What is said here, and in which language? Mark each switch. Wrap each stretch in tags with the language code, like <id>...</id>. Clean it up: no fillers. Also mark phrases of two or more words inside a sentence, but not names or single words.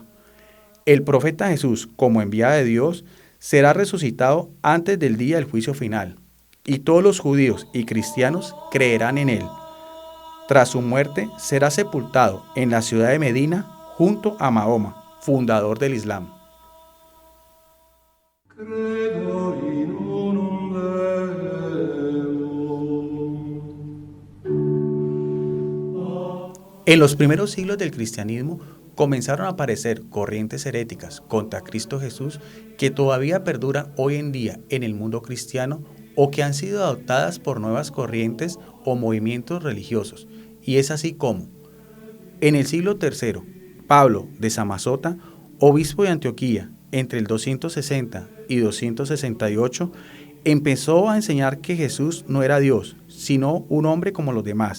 <es>El profeta Jesús, como enviado de Dios, será resucitado antes del día del juicio final, y todos los judíos y cristianos creerán en él. Tras su muerte, será sepultado en la ciudad de Medina junto a Mahoma, fundador del Islam.</es> <la>Credo in unum Deum.</la> <es>En los primeros siglos del cristianismo comenzaron a aparecer corrientes heréticas contra Cristo Jesús que todavía perduran hoy en día en el mundo cristiano o que han sido adoptadas por nuevas corrientes o movimientos religiosos. Y es así como, en el siglo III, Pablo de Samosata, obispo de Antioquía, entre el 260 y 268, empezó a enseñar que Jesús no era Dios, sino un hombre como los demás.</es>